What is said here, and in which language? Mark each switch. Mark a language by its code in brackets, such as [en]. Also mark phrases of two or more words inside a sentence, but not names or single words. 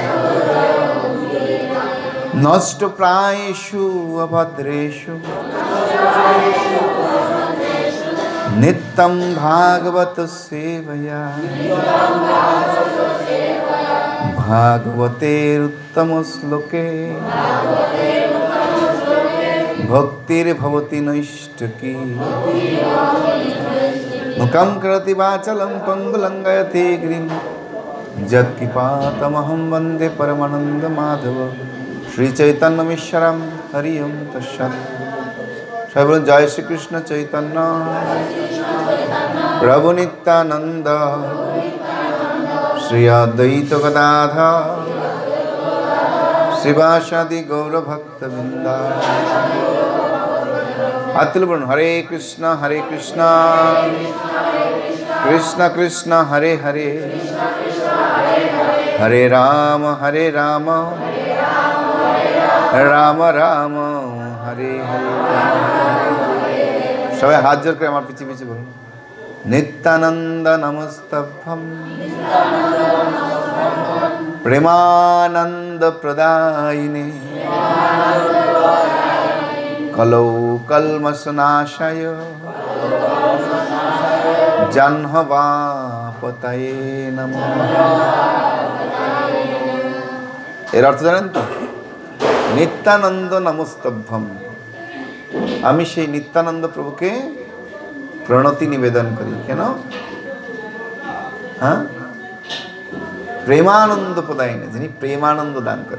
[sa] नष्टप्रायेषु अभद्रेषु नित्यं भागवत सेवया भागवतेरुत्तम श्लोके भक्तिर्भवति नैष्ठिकी। मुखं करोति वाचालं पंगुलंघयते गिरिं यत्कृपातमहं वन्दे परमानन्दमाधव। श्री चैतन्यमीश्वरं हरि ओम तत्सत्। [bn] সবাই বলুন [sa] जय श्री कृष्ण चैतन्य प्रभु नित्यानंद श्री अद्वैत गदाधर श्रीवासादि गौर भक्तवृंद। [bn] আতিল বলুন [sa] हरे कृष्ण कृष्ण कृष्ण हरे हरे हरे राम राम राम हरे हरे। [bn] সবাই হাত জোড় কর আমার পিছে পিছে বলুন [sa] नित्यानंद नमस्तभ्यं प्रेमानंद प्रदायिने कलौ कल्मषनाशाय जह्नवापतये नमः। [bn] এর অর্থ জানেন তো? [sa] নিত্যানন্দ নমস্তভ্যম, [bn] আমি সেই নিত্যানন্দ প্রভুকে প্রণতি নিবেদন করি। কেন? হ্যাঁ, [sa] প্রেমানন্দ প্রদায়িনী, [bn] যিনি প্রেমানন্দ দান করেন।